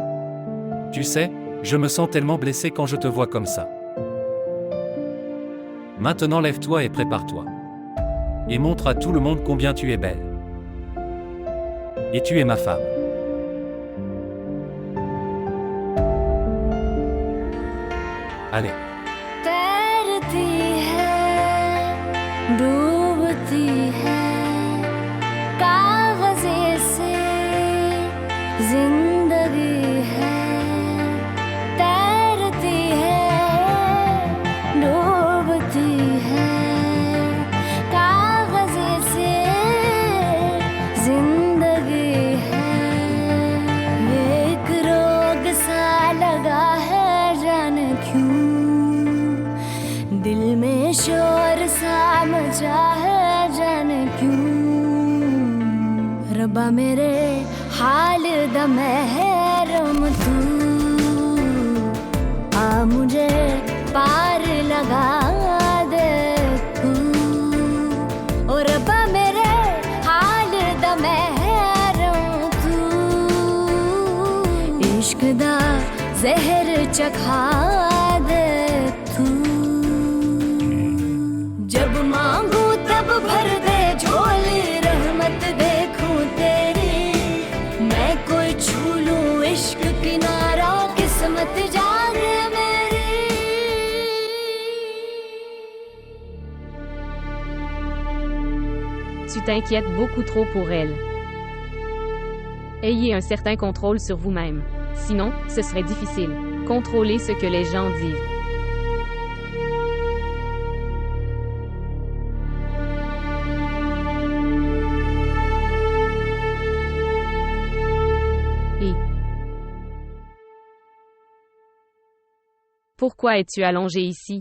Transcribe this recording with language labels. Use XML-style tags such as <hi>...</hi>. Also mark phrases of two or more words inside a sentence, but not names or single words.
<fr>Tu sais, je me sens tellement blessé quand je te vois comme ça. Maintenant lève-toi et prépare-toi. Et montre à tout le monde combien tu es belle. Et tu es ma femme. Allez.</fr> <hi>तैरती है, डूबती है, कागज़े से जिंदगी है। तैरती है, डूबती है, कागज़े से जिंदगी है। ये एक रोग सा लगा है, जाने क्यों दिल में शोर सा मचा है, जाने क्यों। रब्बा मेरे हाल दा महरम तू, आ मुझे पार लगा दे तू। ओ रब्बा मेरे हाल दा महरम तू, इश्क दा जहर चखा दे तू। जब मांगू तब भर दे झोली, रहमत देखूं तेरी। मैं कोई छू लूं इश्क किनारा, किस्मत जागे मेरी।</hi> <fr>Tu t'inquiètes beaucoup trop pour elle. Ayez un certain contrôle sur vous-même. Sinon, ce serait difficile. Contrôlez ce que les gens disent. Et pourquoi es-tu allongé ici?</fr>